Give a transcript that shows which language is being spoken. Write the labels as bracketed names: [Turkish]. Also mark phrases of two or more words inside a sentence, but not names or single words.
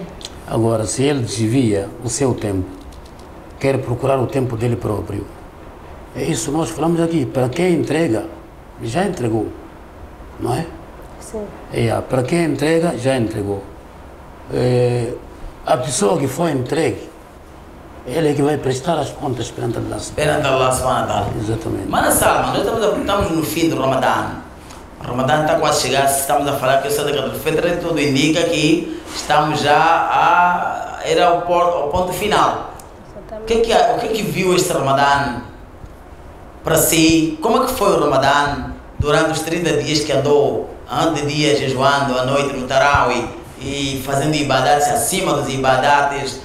[Portuguese] Agora, se ele desvia o seu tempo, quer procurar o tempo dele próprio, é isso nós falamos aqui. Para quem entrega, já entregou, não é? Sim. Para quem entrega, já entregou. A pessoa que foi entregue, ele é que vai prestar as contas perante Allah. Perante [Arabic] الله سبحانه وتعالى. [Portuguese] Exatamente. Mas Salman, nós estamos no fim do Ramadã. O Ramadã está quase a chegar, estamos a falar que o [Arabic] صدقة الفطر, [Portuguese] tudo indica que estamos já a ir ao ponto final. O que viu este Ramadã para si? Como é que foi o Ramadã durante os 30 dias que andou, de dia jejuando, à noite no Tarawih e fazendo ibadates acima dos ibadates?